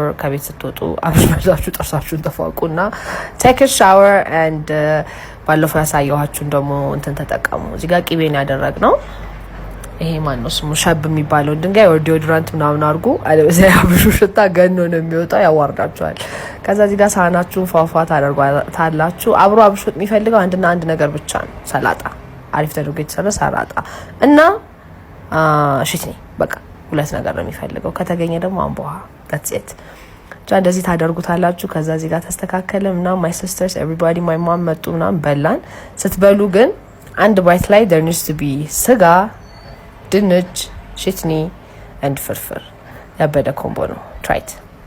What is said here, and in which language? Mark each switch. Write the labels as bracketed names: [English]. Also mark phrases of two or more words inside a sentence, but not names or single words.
[Amharic] ከቤት ስትወጡ አብሽ በዛችሁ ጥርሳችሁን ተፋቁና [English] take a shower and [Amharic] ባለፈው ያሳየኋችሁን ደግሞ እንትን ተጠቀሙ። እዚህ ጋር ቂቤን ያደረግነው ይሄ ማን ነው ስሙ ሸብ የሚባለው ድንጋይ ወር ዲዮድራንት ምናምን አድርጉ። አለበዛ አብሹ ሽታ ገኖ ነው የሚወጣው፣ ያዋርዳችኋል። ከዛ እዚህ ጋር ሳህናችሁን ፏፏ ታደርጓታላችሁ። አብሮ አብሹ የሚፈልገው አንድና አንድ ነገር ብቻ ነው፣ ሰላጣ። አሪፍ ተደርጎ የተሰራ ሰላጣ እና ሽትኒ። በቃ ሁለት ነገር ነው የሚፈልገው። ከተገኘ ደግሞ አምቦሃ። [English] that's it። [Amharic] እንደዚህ ታደርጉታላችሁ። ከዛ እዚህ ጋር ተስተካከለ ምናምን [English] my sisters everybody my mom [Amharic] መጡ ምናምን በላን። ስትበሉ ግን አንድ ባይት ላይ [English] there needs to be [Amharic] ስጋ፣ ድንች፣ ሽትኒ and ፍርፍር። ያበደ ኮምቦ ነው። [English] try it።